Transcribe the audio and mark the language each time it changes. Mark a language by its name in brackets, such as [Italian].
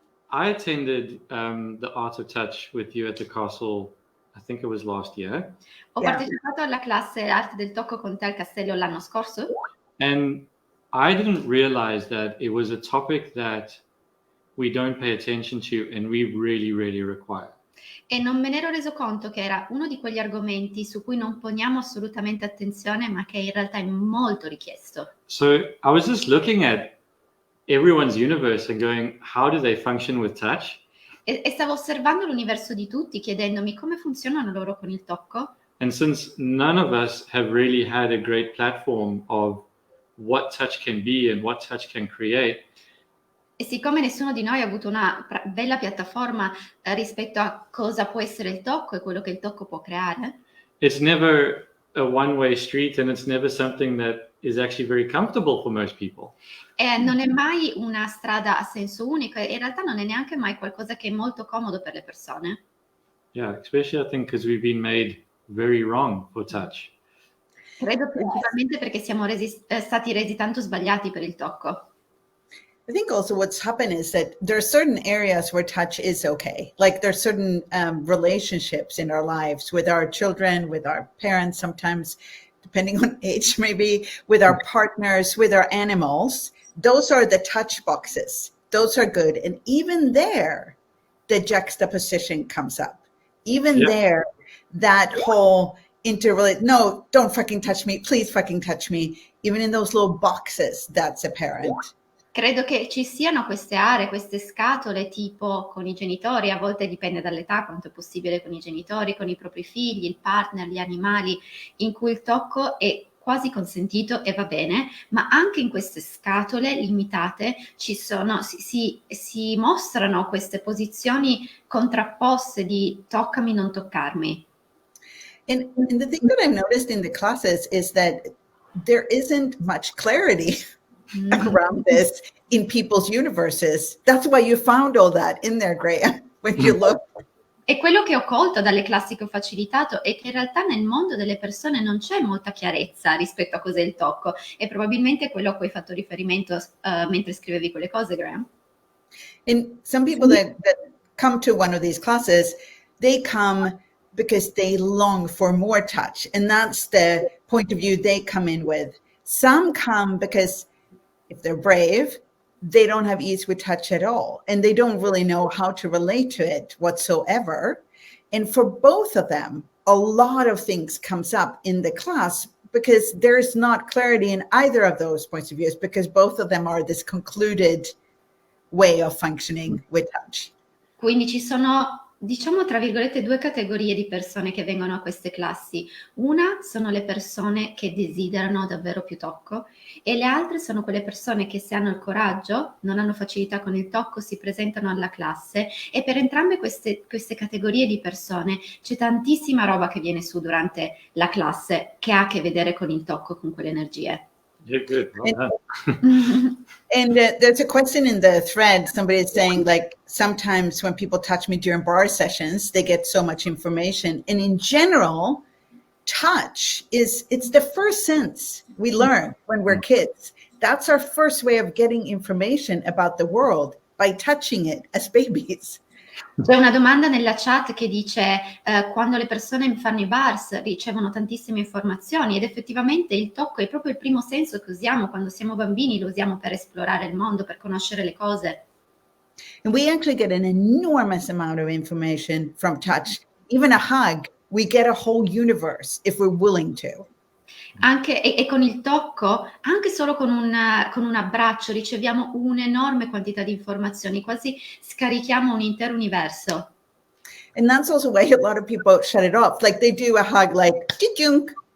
[English] I attended the Art of Touch with you at the castle, I think it was last year. [Italian] Ho partecipato alla classe Arte del Tocco con te al castello l'anno scorso. [English] And I didn't realize that it was a topic that we don't pay attention to and we really, really require. [Italian] E non me ne ero reso conto che era uno di quegli argomenti su cui non poniamo assolutamente attenzione, ma che in realtà è molto richiesto. [English] So I was just looking at everyone's universe and going, how do they function with touch? [Italian] E stavo osservando l'universo di tutti, chiedendomi come funzionano loro con il tocco. [English] And since none of us have really had a great platform of what touch can be and what touch can create, [Italian] e siccome nessuno di noi ha avuto una bella piattaforma rispetto a cosa può essere il tocco e quello che il tocco può creare, [English] it's never a one-way street and it's never something that is actually very comfortable for most people. [Italian] E non è mai una strada a senso unico e in realtà non è neanche mai qualcosa che è molto comodo per le persone. [English] Yeah, especially I think because we've been made very wrong for touch. [Italian] Credo principalmente perché siamo stati resi tanto sbagliati per il tocco. [English] I think also what's happened is that there are certain areas where touch is okay. Like there's certain relationships in our lives with our children, with our parents, sometimes depending on age, maybe with our partners, with our animals. Those are the touch boxes. Those are good. And even there, the juxtaposition comes up. Even there, that whole no, don't fucking touch me. Please fucking touch me. Even in those little boxes, that's apparent. [Italian] Credo che ci siano queste aree, queste scatole tipo con i genitori, a volte dipende dall'età, quanto è possibile con i genitori, con i propri figli, il partner, gli animali, in cui il tocco è quasi consentito e va bene, ma anche in queste scatole limitate si mostrano queste posizioni contrapposte di toccami, non toccarmi. [English] And the thing that I've noticed in the classes is that there isn't much clarity around this in people's universes. That's why you found all that in there, Graeme, when you look. [Italian] E quello che ho colto dalle classi che ho facilitato è che in realtà nel mondo delle persone non c'è molta chiarezza rispetto a cos'è il tocco, e probabilmente quello a cui hai fatto riferimento mentre scrivevi quelle cose, Graeme. [English] And some people that come to one of these classes, they come because they long for more touch, and that's the point of view they come in with. Some come because if they're brave, they don't have ease with touch at all, and they don't really know how to relate to it whatsoever. And for both of them, a lot of things comes up in the class because there's not clarity in either of those points of views, because both of them are this concluded way of functioning with touch. [Italian] Quindi ci sono, diciamo tra virgolette, due categorie di persone che vengono a queste classi. Una sono le persone che desiderano davvero più tocco, e le altre sono quelle persone che, se hanno il coraggio, non hanno facilità con il tocco, si presentano alla classe. E per entrambe queste categorie di persone c'è tantissima roba che viene su durante la classe che ha a che vedere con il tocco, con quelle energie. [English] You're good. Well And there's a question in the thread. Somebody is saying, like, sometimes when people touch me during bar sessions, they get so much information. And in general, touch it's the first sense we learn when we're kids. That's our first way of getting information about the world, by touching it as babies. [Italian] C'è una domanda nella chat che dice quando le persone fanno i bars ricevono tantissime informazioni, ed effettivamente il tocco è proprio il primo senso che usiamo quando siamo bambini, lo usiamo per esplorare il mondo, per conoscere le cose. [English] And we actually get an enormous amount of information from touch. Even a hug, we get a whole universe if we're willing to. [Italian] Anche e con il tocco, anche solo con un abbraccio, riceviamo un'enorme quantità di informazioni, quasi scarichiamo un intero universo. [English] And that's also why a lot of people shut it off. Like they do a hug like, "Kikunk."